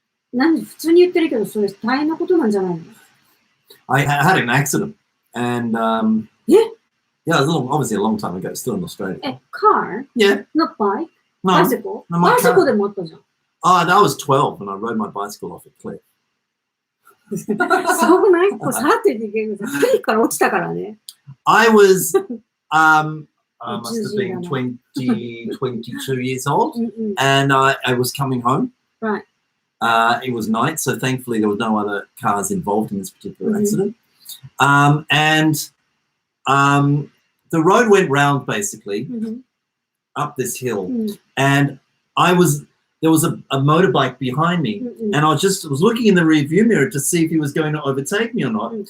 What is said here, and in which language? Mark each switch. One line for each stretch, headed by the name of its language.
Japanese: 普通に言ってるけど、それ大変なことなんじゃないの？
English: I had an accident. And, yeah, it was obviously a long time ago, still in Australia. Car? Yeah. Not bike? No. Bicycle? No, my
Japanese: bicycle でもあったじゃん。
English: I was 12 and I rode my bicycle off a cliff.
Japanese: すごくない？こうさらって言ってるけど、クリッから落ちたからね。
English: I was, I must have been 22 years old, and I was coming home. Right. It was night, so thankfully there were no other cars involved in this particular accident. And the road went round basically up this hill, and there was a motorbike behind me, and I was looking in the rear view mirror to see if he was going to overtake me or not.